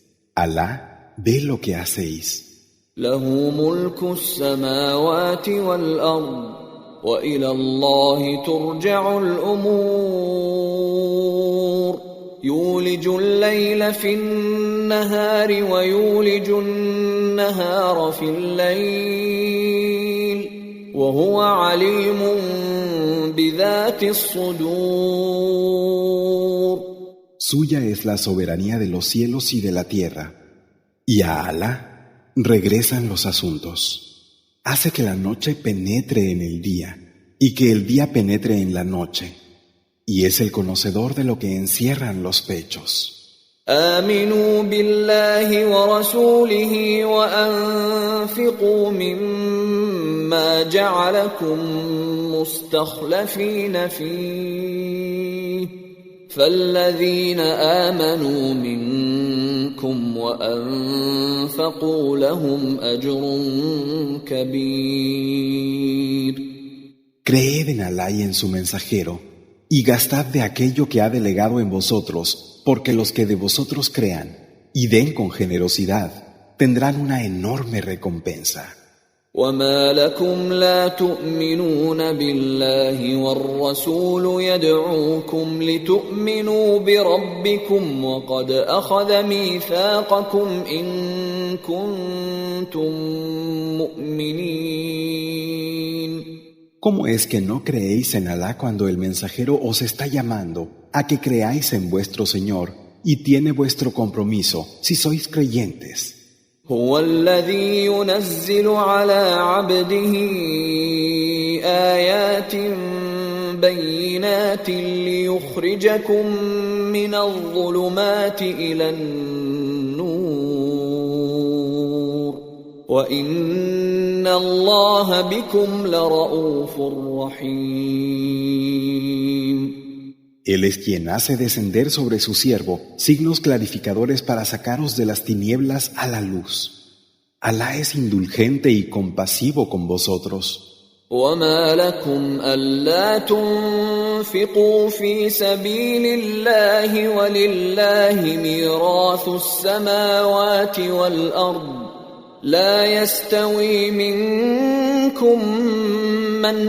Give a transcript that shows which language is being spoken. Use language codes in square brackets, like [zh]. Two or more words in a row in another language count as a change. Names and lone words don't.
[es] Alá ve lo que hacéis. [ar] له ملك السماوات والأرض وإلى الله ترجع الأمور. يولج الليل في النهار ويولج النهار في الليل وهو عليم بذات الصدور. [es] Suya es la soberanía de los cielos y de la tierra, y a Alá regresan los asuntos. Hace que la noche penetre en el día y que el día penetre en la noche, y es el conocedor de lo que encierran los pechos. [ar] آمنوا بالله ورسوله وأنفقوا مما جعلكم مستخلفين فيه فالذين آمنوا منكم وأنفقوا لهم أجر كبير. [es] Creed en Alá y en su mensajero, y gastad de aquello que ha delegado en vosotros, porque los que de vosotros crean y den con generosidad tendrán una enorme recompensa. [ar] وما لكم لا تؤمنون بالله والرسول يدعوكم لتؤمنوا بربكم وقد أخذ ميثاقكم إن كنتم مؤمنين. [es] ¿Cómo es que no creéis en Alá cuando el mensajero os está llamando a que creáis en vuestro Señor y tiene vuestro compromiso si sois creyentes? هو الذي ينزل على عبده آيات بينات ليخرجكم من الظلمات إلى النور وإن الله بكم لرؤوف رحيم. Él es quien hace descender sobre su siervo signos clarificadores para sacaros de las tinieblas a la luz. Alá es indulgente y compasivo con vosotros. [ar] وما لكم ألا تنفقوا في سبيل الله ولله ميراث السماوات والأرض لا يستوي منكم من